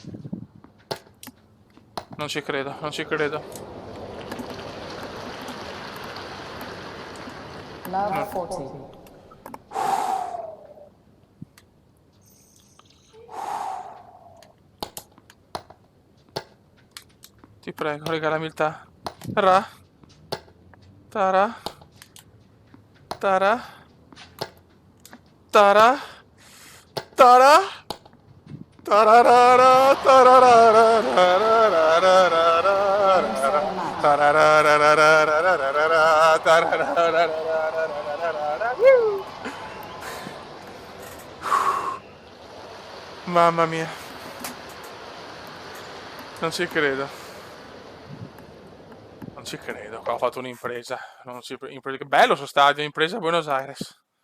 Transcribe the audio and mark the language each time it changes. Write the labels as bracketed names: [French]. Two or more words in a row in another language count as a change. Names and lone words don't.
[Italian] Non ci credo, non ci credo. [English] Love 40. [Italian] Ti prego, regalami il ta. Ra. Tara. Tara. Tara. Tara. Tararara, tararara, tararara, tararara. Mamma mia. Non ci credo. Non ci credo, qua ho fatto un'impresa. Che bello sto stadio, impresa a Buenos Aires.